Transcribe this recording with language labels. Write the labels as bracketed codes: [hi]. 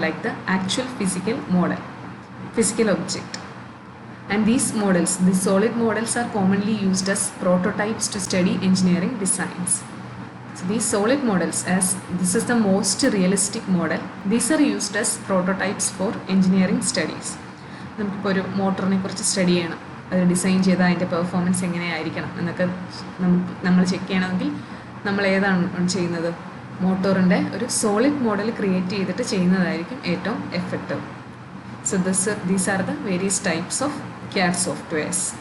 [en] like the actual physical object. And these solid models are commonly used as prototypes to study engineering designs. So these solid models, as this is the most realistic model, these are used as prototypes for engineering studies. [ml] നമുക്കിപ്പോൾ ഒരു മോട്ടറിനെ കുറിച്ച് study ചെയ്യണം, അത് design ചെയ്താൽ അതിൻ്റെ performance എങ്ങനെയായിരിക്കണം എന്നൊക്കെ നമ്മൾ ചെക്ക് ചെയ്യണമെങ്കിൽ നമ്മൾ ഏതാണ് ചെയ്യുന്നത്? മോട്ടോറിൻ്റെ ഒരു സോളിഡ് മോഡൽ ക്രിയേറ്റ് ചെയ്തിട്ട് ചെയ്യുന്നതായിരിക്കും ഏറ്റവും effective. [en] So these are the various types of CAD softwares.